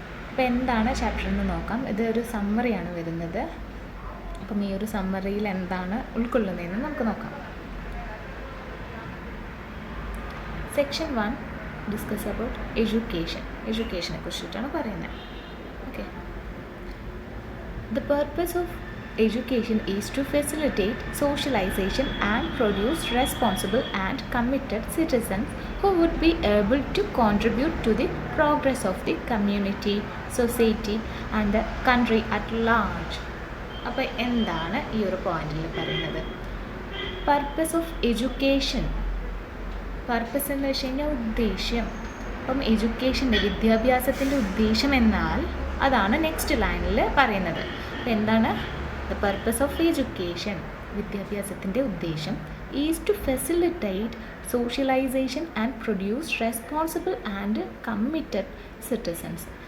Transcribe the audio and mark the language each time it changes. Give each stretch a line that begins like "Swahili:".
Malayalam: അപ്പോൾ എന്താണ് ചാപ്റ്റർ എന്ന് നോക്കാം. ഇതൊരു സമ്മറിയാണ് വരുന്നത്. അപ്പം ഈ ഒരു സമ്മറിയിൽ എന്താണ് ഉൾക്കൊള്ളുന്നതെന്ന് നമുക്ക് നോക്കാം. സെക്ഷൻ 1 ഡിസ്കസ് അബൌട്ട് എഡ്യൂക്കേഷനെ കുറിച്ചിട്ടാണ് പറയുന്നത്.
English: Okay, the purpose of education is to facilitate socialisation and produce responsible and committed citizens who would be able to contribute to the progress of the community, society and the country at large.
Malayalam: അപ്പോൾ എന്താണ് ഈ ഒരു പോയിന്റിൽ പറയുന്നത്?
English: purpose of education,
Malayalam: purpose എന്ന് വെച്ച് കഴിഞ്ഞാൽ ഉദ്ദേശ്യം. അപ്പം എഡ്യൂക്കേഷൻ്റെ വിദ്യാഭ്യാസത്തിൻ്റെ ഉദ്ദേശം എന്നാൽ അതാണ് നെക്സ്റ്റ് ലൈനിൽ പറയുന്നത്. അപ്പം എന്താണ്
English: The purpose of education?
Malayalam: വിദ്യാഭ്യാസത്തിൻ്റെ ഉദ്ദേശം
English: Is to facilitate socialisation and produce responsible and committed citizens.